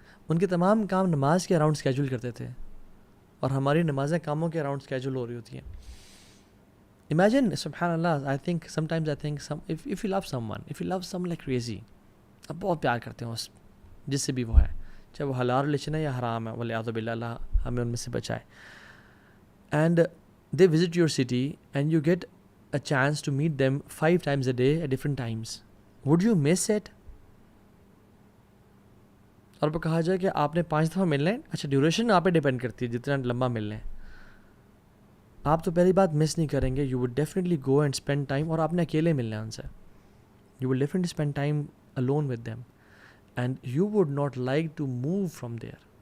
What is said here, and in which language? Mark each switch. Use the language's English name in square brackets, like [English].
[Urdu] ان کے تمام کام نماز کے اراؤنڈ اسکیجول کرتے تھے اور ہماری نمازیں کاموں کے اراؤنڈ اسکیجول ہو رہی ہوتی ہیں. [English] Imagine, subhanallah, I think sometimes if you love someone like crazy, [Urdu] اب بہت پیار کرتے ہیں اس جس سے بھی وہ ہے, چاہے وہ حلال ریلیشن ہے یا حرام ہے, والعیاذ باللہ, اللہ ہمیں ان میں سے بچائے. [English] And they visit your city and you get a chance to meet them 5 times a day at different times. Would you miss it? [Urdu] اور وہ کہا جائے کہ آپ نے 5 دفعہ ملنا ہے, اچھا ڈیوریشن آپ پہ ڈیپینڈ کرتی ہے جتنا لمبا ملنا ہے. آپ تو پہلی بات مس نہیں کریں گے. [English] you would definitely go and spend time, [Urdu] اور آپ نے اکیلے ملنا ہے ان سے. [English] You would definitely spend time alone with them and you would not like to move from there.